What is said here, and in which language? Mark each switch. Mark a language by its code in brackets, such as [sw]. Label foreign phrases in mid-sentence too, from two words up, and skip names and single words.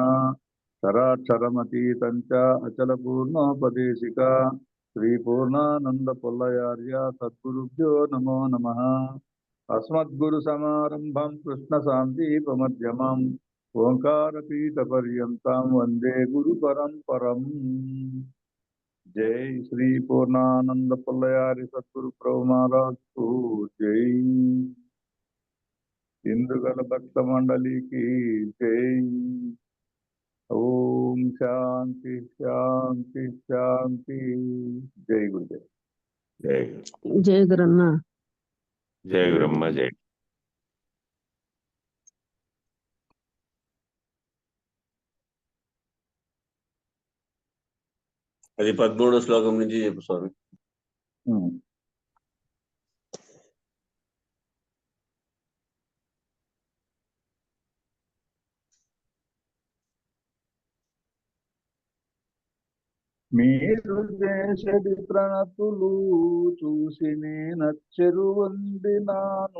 [sa] चराक्षरमतीतं च अचलपूर्णोपदेशिका श्री पूर्णानंद पुल्लयार्य सद्गुरुभ्यो नमो नमः। अस्मद्गुरु समारंभं कृष्ण शांतिपमध्यमम् ओंकारपीठपर्यन्तं वंदे गुरु परंपरम्। [hi] जय श्री पूर्णानंद पुल्लयार्य सद्गुरु प्रभु महाराज को जय। इंद्रगल भक्त मंडली की जय। ओम शांति शांति शांति। जय गुरुदेव। जय जय गुरन्ना। जय गुरम्मा जय। [te] అది 13వ శ్లోకం నుంచి చెప్పు స్వామి. మీరు చేసడి ప్రణతులు చూసి నేనచ్చెరువొందినాను.